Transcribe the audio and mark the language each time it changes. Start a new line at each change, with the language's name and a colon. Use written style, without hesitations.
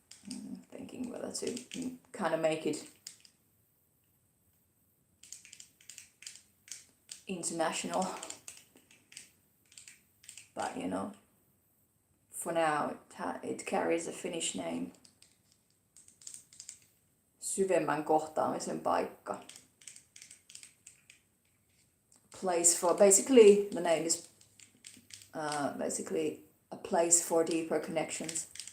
English: I'm thinking whether to kind of make it international. But for now it carries a Finnish name.
Finnish: Syvemmän kohtaamisen paikka.
English: Place for, basically the name is basically a place for deeper connections.